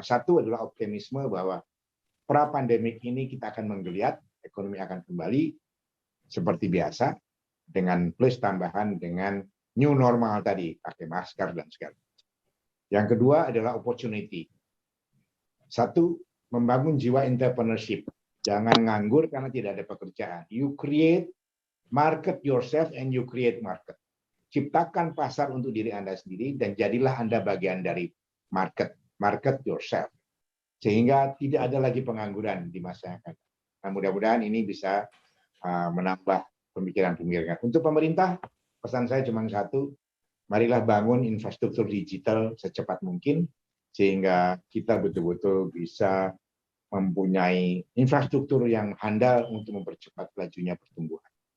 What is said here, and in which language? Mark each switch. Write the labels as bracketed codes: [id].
[id] Satu adalah optimisme bahwa pra-pandemik ini kita akan menggeliat, ekonomi akan kembali seperti biasa, dengan plus tambahan dengan new normal tadi, pakai masker dan segala. Yang kedua adalah opportunity. Satu, membangun jiwa entrepreneurship. Jangan nganggur karena tidak ada pekerjaan. [en] You create, market yourself and you create market. [id] Ciptakan pasar untuk diri Anda sendiri dan jadilah Anda bagian dari market. [en] Market yourself. [id] Sehingga tidak ada lagi pengangguran di masa yang akan datang. Nah, mudah-mudahan ini bisa menambah pemikiran-pemikiran. Untuk pemerintah, pesan saya cuma satu, marilah bangun infrastruktur digital secepat mungkin, sehingga kita betul-betul bisa mempunyai infrastruktur yang handal untuk mempercepat lajunya pertumbuhan.